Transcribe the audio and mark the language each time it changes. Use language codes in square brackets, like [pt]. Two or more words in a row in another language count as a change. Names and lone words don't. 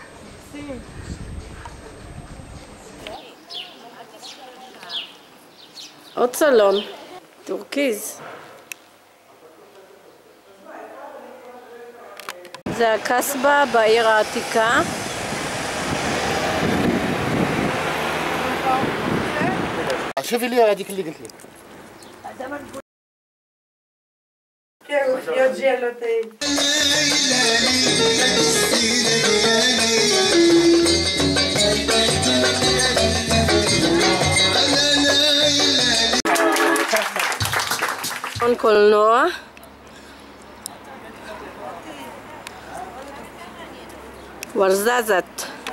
[he] עוד סלון, טורקיז. זה הקסבה בעיר העתיקה. [ar] شوفي لي هذيك اللي قلت لك. يا جيلاتي. [he] קולנוע. ורזזת.